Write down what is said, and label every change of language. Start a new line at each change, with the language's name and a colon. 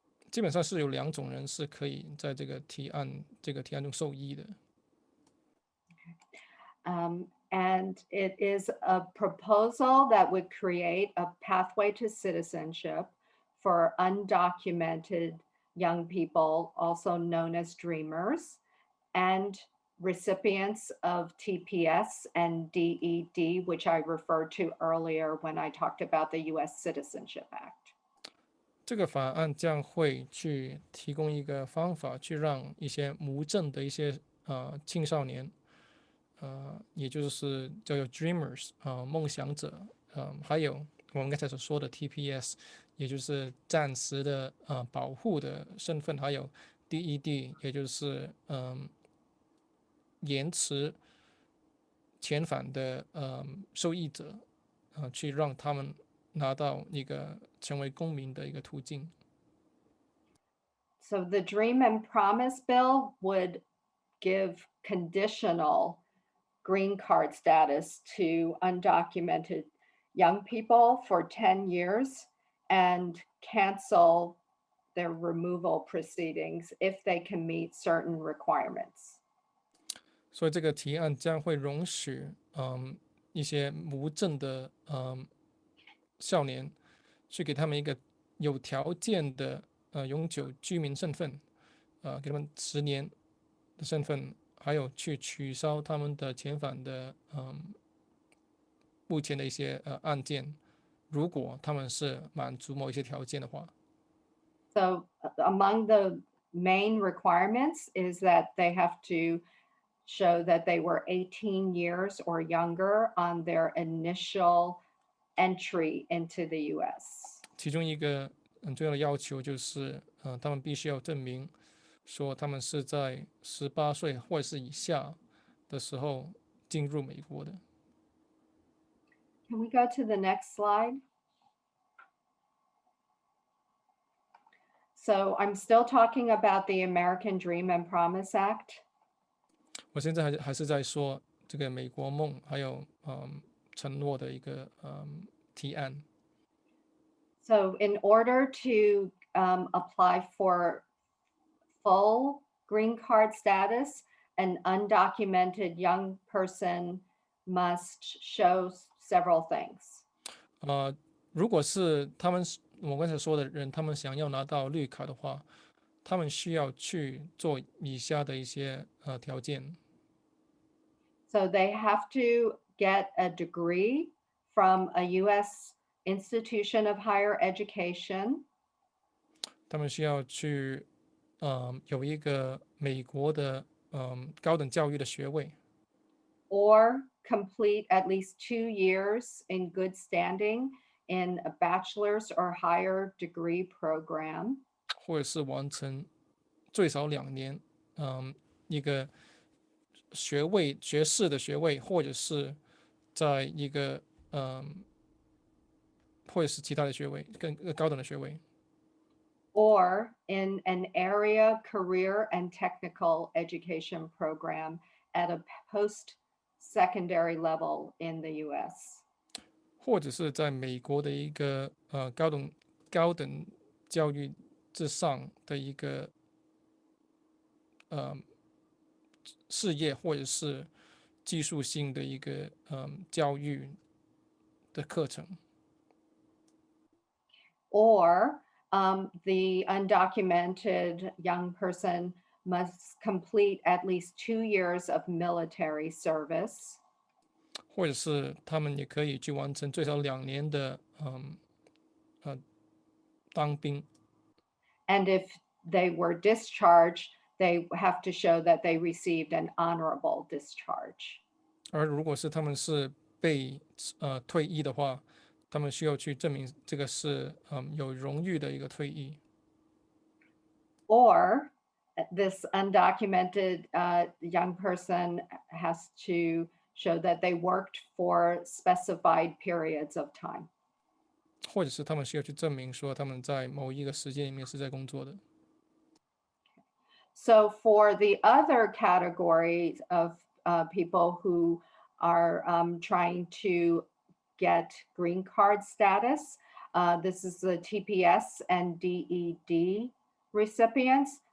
Chinese: 基本上是有2种人是可以在这个提案中受益的。
English: And it is a proposal that would create a pathway to citizenship for undocumented young people, also known as dreamers, and recipients of TPS and DED, which I referred to earlier when I talked about the U.S. Citizenship Act.
Chinese: 这个法案将会去提供一个方法，去让一些无证的一些青少年，也就是叫做 dreamers 梦想者，还有我们刚才所说的 TPS， 也就是暂时的保护的身份，还有 DED， 也就是延迟遣返的受益者，去让他们拿到一个成为公民的一个途径。
English: So the Dream and Promise bill would give conditional green card status to undocumented young people for 10 years and cancel their removal proceedings if they can meet certain requirements.
Chinese: 所以这个提案将会容许一些无证的少年去给他们一个有条件的永久居民身份，给他们10年的身份，还有去取消他们的遣返的目前的一些案件，如果他们是满足某一些条件的话。
English: So among the main requirements is that they have to show that they were 18 years or younger on their initial entry into the US.
Chinese: 其中一个很重要的要求就是，他们必须要证明说他们是在18岁或者是以下的时候进入美国的。
English: Can we go to the next slide? So I'm still talking about the American Dream and Promise Act.
Chinese: 我现在还是在说这个美国梦还有承诺的一个提案。
English: So in order to apply for full green card status, an undocumented young person must show several things.
Chinese: 如果是我刚才说的人，他们想要拿到绿卡的话，他们需要去做以下的一些条件。
English: So they have to get a degree from a US institution of higher education.
Chinese: 他们需要去有一个美国的高等教育的学位，
English: or complete at least 2 years in good standing in a bachelor's or higher degree program.
Chinese: 或者是完成最少2年一个学士的学位，或者是在一个或者是其他的学位，更高等的学位。
English: Or in an area career and technical education program at a post-secondary level in the US.
Chinese: 或者是在美国的一个高等教育之上的一个事业，或者是技术性的一个教育的课程。
English: Or the undocumented young person must complete at least 2 years of military service.
Chinese: 或者是他们也可以去完成最少2年的当兵。
English: And if they were discharged, they have to show that they received an honorable discharge.
Chinese: 而如果是他们是被退役的话，他们需要去证明这个是有荣誉的一个退役。
English: Or this undocumented young person has to show that they worked for specified periods of time.
Chinese: 或者是他们需要去证明说他们在某一个时间里面是在工作的。
English: So for the other categories of people who are trying to get green card status, this is the TPS and DED recipients.